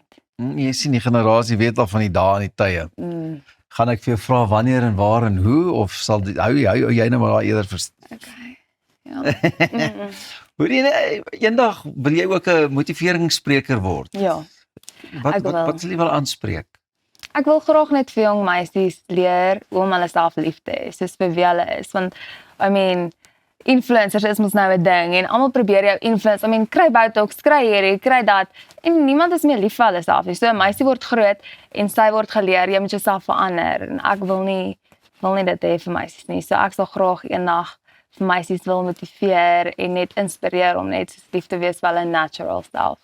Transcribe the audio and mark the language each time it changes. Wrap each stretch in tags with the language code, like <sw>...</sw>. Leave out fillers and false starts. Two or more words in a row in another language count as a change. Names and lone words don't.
<af>Jy sien die generasie weet al van die dae en die tye. Gaan ek vir jou vra wanneer en waar en hoe of sal hou jy nou maar daar eerder Okay. Ja. Hoor jy, eendag wil jy ook 'n motiveringsspreker word. Ja. Ek wil. Wat sal jy wil aanspreek? Ek wil graag net vir jong meisies leer hoe om hulle self lief te hê, soos vir wie hulle is, want</af> <en>I mean</en> <af>influencers is mos nou 'n ding en almal probeer jou influence.</af> <en>I mean</en> <af>kry botox, kry hierdie, kry dat en niemand is meer lief vir hulle self nie. So 'n meisie word groot en sy word geleer jy moet jouself verander en ek wil nie dit hê vir meisies nie. So ek sal graag eendag vir meisies wil motiveer en net inspireer om net so lief te wees vir hulle</af> <en>natural self.</en>